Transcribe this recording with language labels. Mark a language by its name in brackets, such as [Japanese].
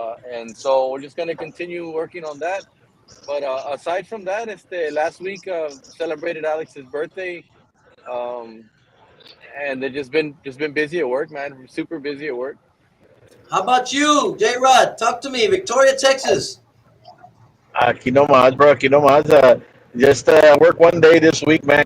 [English] And so we're just gonna continue working on that. But aside from that, last week celebrated Alex's birthday, um, and they've just been busy at work, man. Super busy at work. How about you, J Rod? Talk to me, Victoria, Texas. [Spanish] Aquí nomás, bro, aquí nomás. [English] Just work one day this week, man.